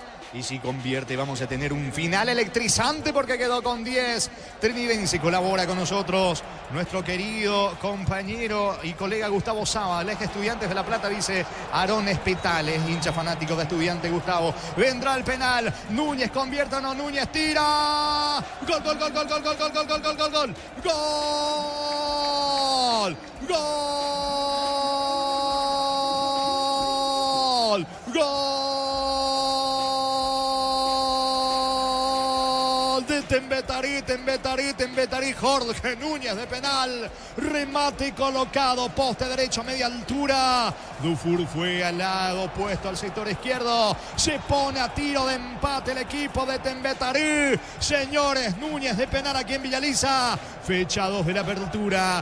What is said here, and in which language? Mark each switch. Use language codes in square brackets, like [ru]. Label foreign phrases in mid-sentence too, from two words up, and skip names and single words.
[es] Y si convierte vamos a tener un final electrizante porque quedó con 10. Trinidense colabora con nosotros nuestro querido compañero y colega Gustavo Saba, el ex Estudiantes de La Plata, dice Aarón Espetales, hincha fanático de Estudiantes. Gustavo, vendrá el penal. Núñez convierte o no, Núñez tira. Gol, gol, gol, gol, gol, gol, gol, gol, gol, gol, gol, gol. Gol. Gol. Gol. Tembetaré, Jorge Núñez de penal, remate colocado, poste derecho, media altura. Dufour fue al lado opuesto al sector izquierdo, se pone a tiro de empate el equipo de Tembetaré. Señores, Núñez de penal aquí en Villaliza, fecha 2 de la apertura.